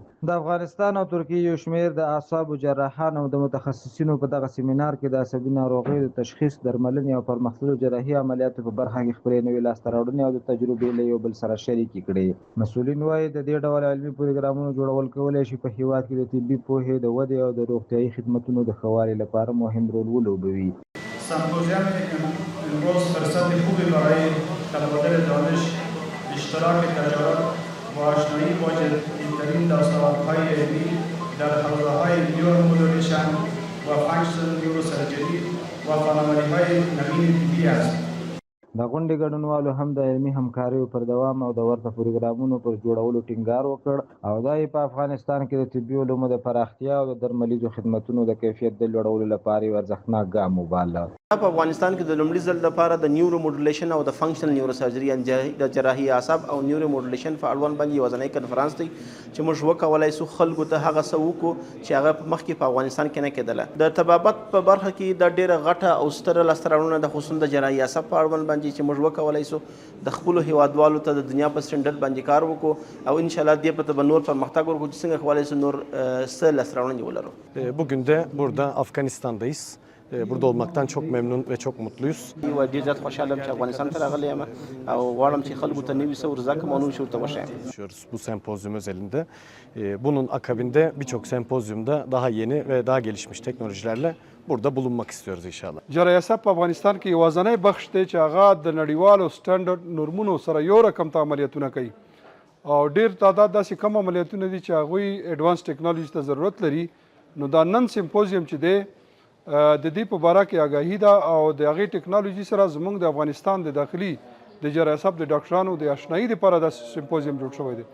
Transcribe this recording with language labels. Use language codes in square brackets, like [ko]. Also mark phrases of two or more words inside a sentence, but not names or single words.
[ps] د افغانستان او ترکیې یو شمېر د اعصابو جراحان او د متخصصینو په دغه سیمینار کې د عصبي ناروغیو د تشخیص، درملنې او پرمختللو جراحي عملیاتو په برخه کې خپلې نوې لاسته راوړنې او د تجربې له یو بل سره شریکې کړې. مسؤلین وایي د دې ډول علمي پروګرامونو جوړول کولی شي په هېواد کې د طبي پوهې د ودې او د روغتیایي خدمتونو د ښه والي لپاره مهم رول ولوبوي. [fa] سمپوزیوم امروز فرصت خوبی برای تبادل دانش، اشتراک تجارب و آشنایی با جدیدترین دستاوردهای علمی در حوزه‌های نیورومودولیشن و [en] functional neurosurgery [fa] و فناوری‌های نوین طبی است. [ps] د غونډې ګډونوالو هم د علمي همکاریو پر دوام او د ورته پروګرامونو پر جوړولو ټینګار وکړ او دا یې په افغانستان کې د طبي علومو د پراختیا او د درملیزو خدمتونو د کیفیت د لوړولو لپاره یو ارزښتناک ګام وباله. په افغانستان کې د لومړي ځل لپاره د [en] neuro modulation [ps] او د [en] functional neurosurgery [ps] د جراحي اعصاب او [en] neuro modulation [ps] په اړوند باندې یوازینی کنفرانس دی چې موږ وکولای سو خلکو ته هغه څه وکړو چې هغه مخکې په افغانستان کې نه کېدله. د طبابت په برخه کې د ډېره غټه او ستره لاسته راوړنه د خصوصا د جراحي اعصاب په اړوند باندې چې موږ وکولای سو د خپلو هیوادوالو ته د دنیا په سټنډرډ باندې کار وکړو او [ar] ان شاء الله [ps] دې په نور پرمختګ ورکړو چې څنګه کولای سو نور څه لاسته راوړنې ولرو. [tr] Bugün de burada Afganistan'dayız. Burada olmaktan çok memnun ve çok mutluyuz. [ps] ډېر زیات خوشحاله یم چې افغانستان ته راغلی یم او غواړم چې خلکو ته نوي څه ور زده کړم او نوي څه ورته وښیم. [tr] Bu sempozyum özelinde. Bunun akabinde birçok sempozyumda daha yeni ve daha gelişmiş teknolojilerle burada bulunmak istiyoruz inşallah. [ps] جراحي اعصاب په افغانستان کې یوازینی بخش دی چې هغه د نړیوالو سټنډرډ نورمونو سره یو رقم ته عملیاتونه کوي او ډیر تعداد داسې کم عملیاتونه دي چې هغوی [en] advance technology [ps] ته ضرورت لري. نو دا نن سیمپوزیم چې دی د دې په باره کې آګاهي ده او د هغې ټیکنالوژي سره زموږ د افغانستان د داخلي د جراحي اعصاب د ډاکټرانو د آشنایي لپاره دا سیمپوزیم جوړ شوی دی.